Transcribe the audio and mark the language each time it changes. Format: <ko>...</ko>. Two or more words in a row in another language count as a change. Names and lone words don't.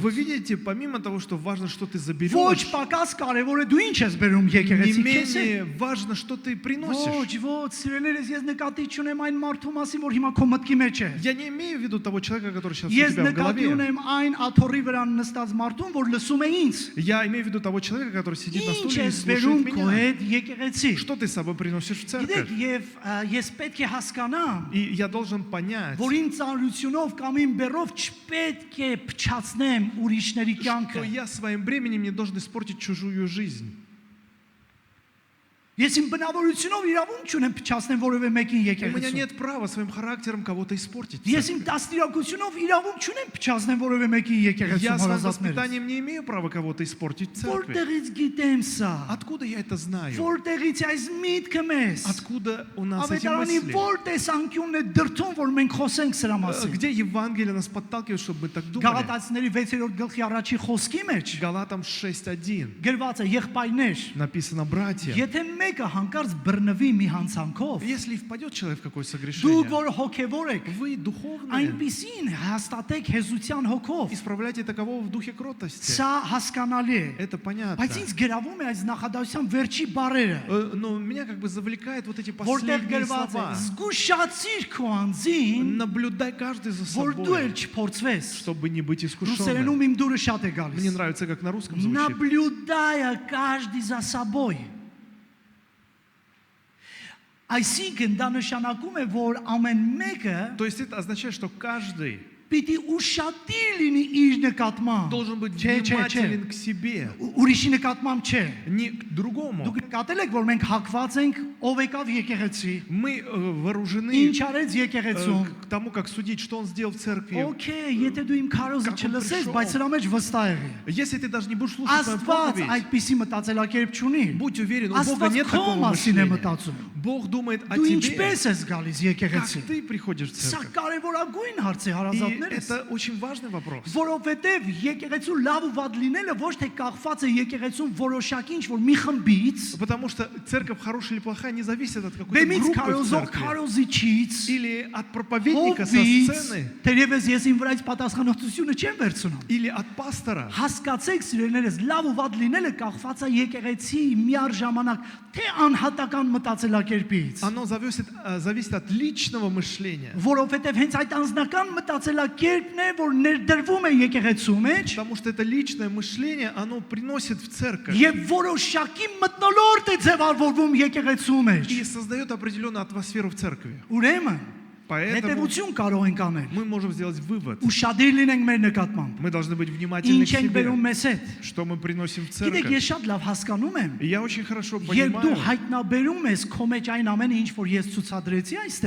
<ru>Вы видите, помимо того, что важно, что ты</ru> <hy>Ոչ</hy> <ru>заберешь,</ru> <hy>պակաս կարևոր է դու ինչ ես բերում</hy> <ru>не</ru> <hy>եկեղեցի քեզ։</hy> <ru>менее важно, что ты приносишь.</ru> <hy>Ոչ, սիրելիներս, ես նկատի չունեմ այն մարդու մասին, որ հիմա քո մտքի մեջ է։</hy> <ru>Я не имею в виду того человека, который сейчас у</ru> <hy>Ես</hy> <ru>тебя в</ru> <hy>նկատի</hy> <ru>голове.</ru> <hy>ունեմ այն աթոռի վրա нստած մարդուն, որ լսում է ինձ։</hy> <ru>Я имею в виду того человека, который сидит на</ru> <hy>Ինչ</hy> <ru>стуле и</ru> <hy>ես բերում</hy> <ru>слушает</ru> <hy>քո</hy> <ru>меня.</ru> <hy>հետ եկեղեցի։</hy> <ru>Что ты с собой приносишь в</ru> <hy>Գիտեք,</hy> <ru>церковь?</ru> <hy>եւ ես պետք է հասկանամ,</hy> <ru>И я должен понять,</ru> <hy>որ իմ ծանրությունով կամ իմ բերով չպետք է փչացնեմ ուրիշների</hy> <ru>что</ru> <hy>կյանքը։</hy> <ru>я своим бременем не должен испортить чужую жизнь.</ru> <hy>Ես իմ բնավորությունով իրավունք չունեմ փչացնեմ որևէ մեկին</hy> <ru>У меня</ru> <hy>եկեղեցու։</hy> <ru>нет права своим характером кого-то испортить. в</ru> <hy>Ես իմ</hy> <ru>церкви.</ru> <hy>դաստիարակությունով իրավունք չունեմ փչացնեմ որևէ մեկին եկեղեցու</hy> <ru>Я своим</ru> <hy>հարազատներս։</hy> <ru>воспитанием не имею права кого-то испортить в церкви.</ru> <hy>Որտեղից гիտեմ սա։</hy> <ru>Откуда я это знаю?</ru> <hy>Որտեղից այս միտքը մեզ։</hy> <ru>Откуда у нас эти</ru> <hy>Ավետարանի</hy> <ru>мысли?</ru> <hy>որ տեսանկյունն է դրթում, որ մենք խոսենք սրա մասին։</hy> <ru>Где Евангелие нас подталкивает, чтобы мы так думали?</ru> <hy>Գաղատացիների 6-րդ գլխի առաջի խոսքի մեջ</hy> <ru>Галатам 6:1</ru> <hy>գրված է եղբայրներ,</hy> <ru>написано: братья,</ru> <hy>եթե մեկը հանկարծ բռնվի մի հանցանքով,</hy> <ru>если впадет человек в какое</ru> <hy>դուք</hy> <ru>согрешение,</ru> <hy>որ հոգևոր եք,</hy> <ru>вы духовные,</ru> <hy>այնպիսին հաստատեք հեզության հոգով։</hy> <ru>исправляйте такового в духе кротости.</ru> <hy>Սա հասկանալի է։</hy> <ru>Это понятно.</ru> <hy>Բայց ինձ գրավում է այս նախադասության վերջի բառերը,</hy> <ru>Но меня как бы завлекает вот эти</ru> <hy>որտեղ</hy> <ru>последние</ru> <hy>գրված է.</hy> <ru>слова.</ru> <hy>Զգուշացիր քո անձին,</hy> <ru>Наблюдай каждый за</ru> <hy>որ դու էլ</hy> <ru>собой,</ru> <hy>չփորձվես։</hy> <ru>чтобы не быть искушенным.</ru> <hy>Ռուսերենում իմ դուրը շատ է</hy> <ru>Мне</ru> <hy>գալիս։</hy> <ru>нравится, как на русском звучит. Наблюдая каждый за собой։</ru> <hy>Այսինքն դա նշանակում է, որ ամեն մեկը</hy> <ru>То есть это означает, что каждый</ru> <hy>պիտի ուշադիր լինի իր նկատմամբ։</hy> <ru>должен быть</ru> <hy>Չէ,</hy> <ru>внимателен к себе,</ru> <hy>Ուրիշի նկատմամբ չէ։</hy> <ru>не к другому.</ru> <hy>Դուք նկատել եք, որ մենք հակված ենք ով եկավ եկեղեցի,</hy> <ru>Мы вооружены</ru> <hy>ինչ արեց եկեղեցում։</hy> <ru>к тому, как судить, что он сделал в церкви.</ru> <hy>Okay, եթե դու իմ քարոզը</hy> <ru>Как он</ru> <hy>չլսես,</hy> <ru>пришел.</ru> <hy>բայց սրա մեջ վստահ եղի։</hy> <ru>Если ты даже не будешь слушать мою</ru> <hy>Աստված</hy> <ru>проповедь,</ru> <hy>այդպիսի мտածելակերպ չունի։</hy> <ru>будь уверен, у Бога</ru> <hy>Աստված</hy> <ru>нет</ru> <hy>քո</hy> <ru>такого</ru> <hy>մասին է</hy> <ru>мышления.</ru> <hy>մտածում։</hy> <ru>Бог думает о</ru> <hy>Դու</hy> <ru>тебе,</ru> <hy>ինչպես ես գալիս եկեղեցի։</hy> <ru>как ты приходишь в</ru> <hy>Սա</hy> <ru>церковь.</ru> <hy>կարևորագույն հարց է</hy> <ru>И</ru> <hy>հարազատներս։</hy> <ru>это очень важный вопрос.</ru> <hy>Որովհետև եկեղեցու լավ ու վատ լինելը ոչ թե կախված է եկեղեցում որոշակի ինչ որ մի խմբից,</hy> <ru>Потому что церковь хорошая или плохая не зависит от какой-то</ru> <hy>բեմից</hy> <ru>группы в</ru> <hy>քարոզող</hy> <ru>церкви</ru> <hy>քարոզիչից,</hy> <ru>или от проповедника со</ru> <hy>հովից,</hy> <ru>сцены</ru> <hy>թերևս ես իմ վրա այս պատասխանատվությունը չեմ վերցնում։</hy> <ru>или от пастора.</ru> <hy>Հասկացեք սիրելիներս, լավ ու վատ լինելը կախված է եկեղեցի միառժամանակ թե անհատական մտածելակերպից,</hy> <ru>Оно зависит от личного мышления.</ru> <hy>որովհետև հենց այդ անձնական մտածելակերպն է, որ ներդրվում է եկեղեցու մեջ</hy> <ru>Потому что это личное мышление, оно приносит в церковь</ru> <hy>եւ որոշակի մտնոլորտ է ձևավորվում եկեղեցու մեջ։</hy> <ru>и создает определенную атмосферу в церкви.</ru> <hy>Ուրեմն</hy> <ru>Поэтому</ru> <hy>հետևություն կարող ենք անել։</hy> <ru>мы можем сделать вывод.</ru> <hy>Ուշադիր լինենք մեր նկատմամբ։</hy> <ru>Мы должны быть внимательны</ru> <hy>Ինչ</hy> <ru>к</ru> <hy>ենք բերում</hy> <ru>себе.</ru> <hy>մեզ հետ։</hy> <ru>Что мы приносим в</ru> <hy>Գիտեք,</hy> <ru>церковь.</ru> <hy>ես շատ լավ հասկանում եմ։</hy> <ru>И я очень хорошо</ru> <hy>Երբ դու</hy> <ru>понимаю,</ru> <hy>հայտնաբերում ես քո մեջ այն ամենը, ինչ որ ես ցուցադրեցի այստեղ։</hy>